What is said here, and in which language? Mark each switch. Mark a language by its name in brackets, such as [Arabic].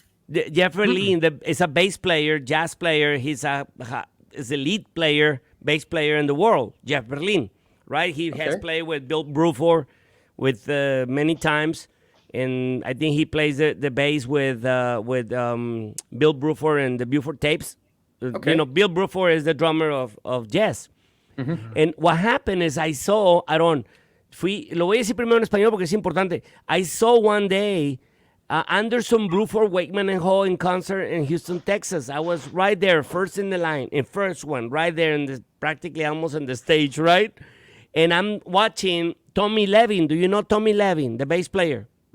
[English] Jeff Berlin is a bass player, jazz player. He's a lead player, bass player in the world. Jeff Berlin, right? He has played with Bill Bruford with many times, and I think he plays the bass with Bill Bruford and the Buford Tapes. Bill Bruford is the drummer of jazz. And what happened is I saw, Aaron, [Spanish] lo voy a decir primero en español porque es importante. [English] I saw one day Anderson, Bruford, Wakeman, and Hall in concert in Houston, Texas. I was right there, first in the line, in first one, right there, practically almost on the stage, right? And I'm watching Tommy Levin. Do you know Tommy Levin, the bass player?